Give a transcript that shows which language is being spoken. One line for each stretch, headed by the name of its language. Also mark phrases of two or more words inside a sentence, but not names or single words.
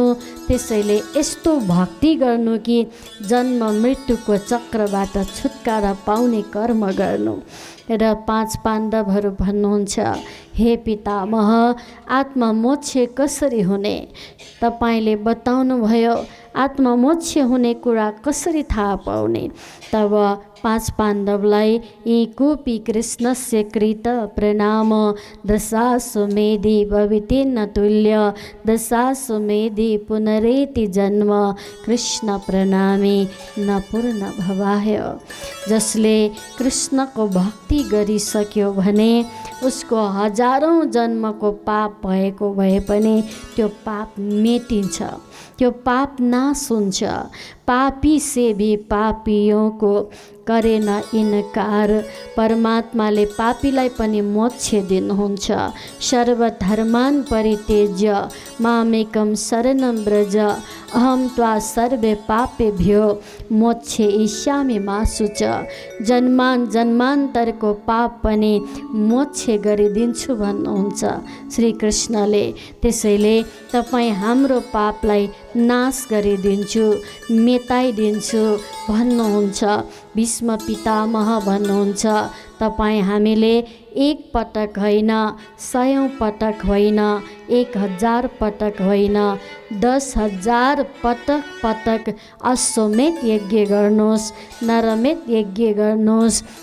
Nepali: त्यसैले यस्तो भक्ति गर्नु कि जन्म मृत्युको चक्रबाट छुटकारा पाउने कर्म गर्नु। र पाँच पाण्डवहरू भन्नुहुन्छ, हे पितामह, आत्ममोक्ष कसरी हुने? तपाईँले बताउनुभयो, आत्ममोक्ष हुने कुरा कसरी थाहा पाउने? तब पाँच पाण्डवलाई
Sanskrit: यी कोपी कृष्णस्य कृत प्रणाम दशाश्वमेधि भवितेन तुल्य दशाश्वमेधि पुनरेति जन्म कृष्ण प्रणामी न पूर्ण भवाय।
Nepali: जसले कृष्णको भक्ति गरिसक्यो भने उसको हजारौं जन्मको पाप भएको भए पनि त्यो पाप मेटिन्छ, त्यो पाप नाश हुन्छ।
Hindi: पापी से भी पापियों को करे न इनकार।
Nepali: परमात्माले पापीलाई पनि मोक्ष दिनुहुन्छ।
Sanskrit: सर्वधर्मान परित्यज्य मामेकं शरणं व्रज अहम त्वा सर्वे पापेभ्यो मोक्ष इष्यामि मा शुच।
Nepali: जन्मान्तरको पाप पनि मोक्ष गरिदिन्छु भन्नुहुन्छ श्री कृष्णले। त्यसैले तपाईँ हाम्रो पापलाई नाश गरिदिन्छु, मेटाइदिन्छु भन्नुहुन्छ। भीष्म पितामह भन्नुहुन्छ, तपाईँ हामीले एक पटक होइन, 100 पटक होइन, 1000 पटक होइन, 10,000 पटक अश्वमेध यज्ञ गर्नुहोस्, नरमेध यज्ञ गर्नुहोस्।